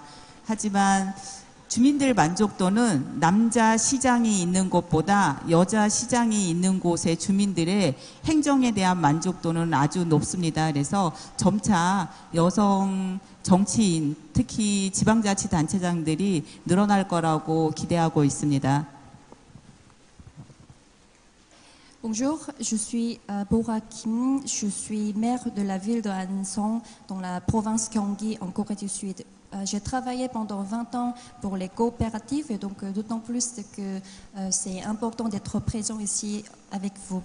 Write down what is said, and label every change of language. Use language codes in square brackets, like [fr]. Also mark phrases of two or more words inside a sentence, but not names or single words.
[ko] 하지만 주민들 만족도는 남자 시장이 있는 곳보다 여자 시장이 있는 곳의 주민들의 행정에 대한 만족도는 아주 높습니다. 그래서 점차 여성 정치인, 특히 지방자치단체장들이 늘어날 거라고 기대하고 있습니다. [fr] Bonjour, je suis Bora Kim, je suis maire de la ville de Ansong dans la province Gyeonggi en Corée du Sud. J'ai travaillé pendant 20 ans pour les coopératives et donc d'autant plus que c'est important d'être présent ici avec vous.